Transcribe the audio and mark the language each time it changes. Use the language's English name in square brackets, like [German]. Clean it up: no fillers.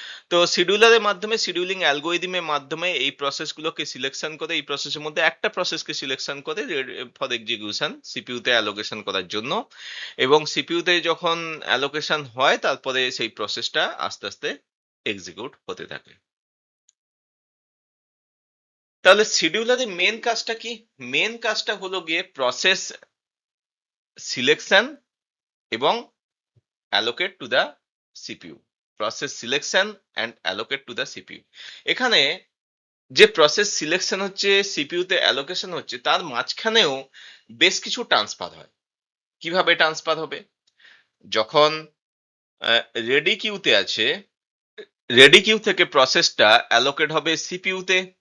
[Bangla] তো শিডিউলারের মাধ্যমে, শিডিউলিং অ্যালগোরিদমের মাধ্যমে এই প্রসেসগুলোকে সিলেকশন করে, এই প্রসেসের মধ্যে একটা প্রসেসকে সিলেকশন করে ফর এক্সিকিউশন সিপিইউতে অ্যালোকেশন করার জন্য, এবং সিপিইউতে যখন অ্যালোকেশন হয় তারপরে সেই প্রসেসটা আস্তে আস্তে এক্সিকিউট হতে থাকে। তাহলে শিডিউলারের মেন কাজটা কি? মেন কাজটা হলো গিয়ে প্রসেস সিলেকশন এবং [English] allocate to the CPU. Process selection and allocate to the CPU. [Bangla] এখানে যে প্রসেস সিলেকশন হচ্ছে, সিপিইউ তে অ্যালোকেশন হচ্ছে, তার মাঝখানেও বেশ কিছু ট্রান্সফার হয়। কিভাবে ট্রান্সফার হবে? যখন রেডি কিউতে আছে, রেডি কিউ থেকে প্রসেসটা অ্যালোকেট হবে সিপিইউ তে।